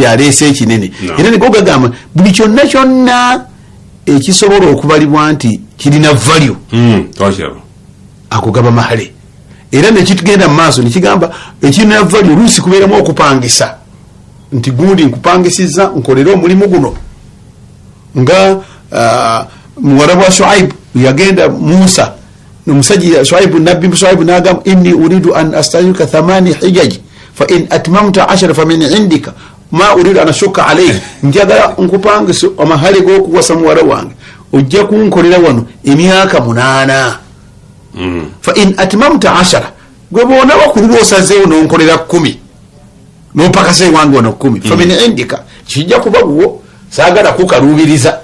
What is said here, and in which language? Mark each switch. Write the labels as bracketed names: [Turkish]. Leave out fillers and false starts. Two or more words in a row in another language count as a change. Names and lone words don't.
[Ganda] yaleese ekinene era niko gagamba buli kyonna kyonna ekisobola okubalibwa nti kirina value ako gaba mahale era nekitugenda mu maaso nekigamba ekirina value oluusi kubeeramu okupangisa nti gundi nkupangisiza nkolere omulimu guno nga muwarabu wa Shuaib yagenda Musa omusajja nabbi Shuaib nagamba [Arabic] إني أريد أن أستأجرك 8 حجج فإن أتممت 10 فمن عندك ما أريد أن أشق عليك [Ganda] njagala nkupangisa amahale g'okuwasa muwala wange ojja kunkolera wano emyaka 8 [Arabic] فإن أتممت 10 [Ganda] gwe bona bakulira osazeewo nonkolera 10 nopakase wange wano 10 [Arabic] فمن عندك [Ganda] kijja kuba guwo saagala kukalubiriza